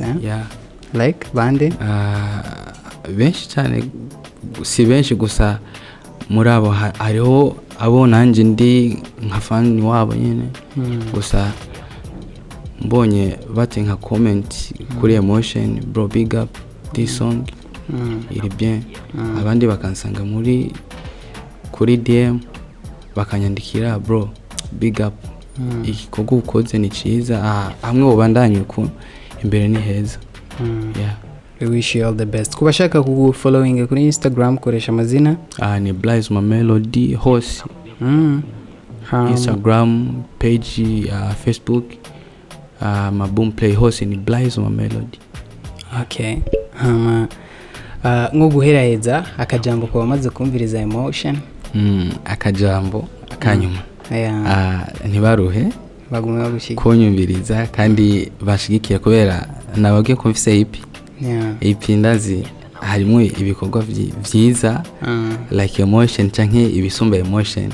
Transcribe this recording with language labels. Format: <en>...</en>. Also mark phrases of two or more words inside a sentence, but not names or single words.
<rn>Like bande benshi cyane, si benshi gusa muri abo hariho abo nanje ndi nka fan wabo nyene, gusa mbonye bati nka comment kuri Emotion,</rn> <en>bro big up this song</en> <rn>iri bien. Abandi bakansanga kuri DM bakanyandikira</rn> <en>bro big up,</en> <rn>igikorwa ukoze ni cyiza, hamwe ubandanye uko imbere ni heza.</rn> <en>We wish you all the best.</en> <rn>Kubashaka kugufollowing kuri Instagram koresha amazina ni Blaise my melody hose. Instagram page, Facebook, my boom play hose ni Blaise my melody. Okay, nko guheraheza akajambo kwa bamaze kumviriza Emotion. Akajambo akanyuma ntibaruhe bagume bagushyigikiye kunyumviriza kandi bashigikiye, kubera nababwiye ko mfise EP ndazi harimo ibikorwa byiza like Emotion canke ibisumba Emotion.</rn>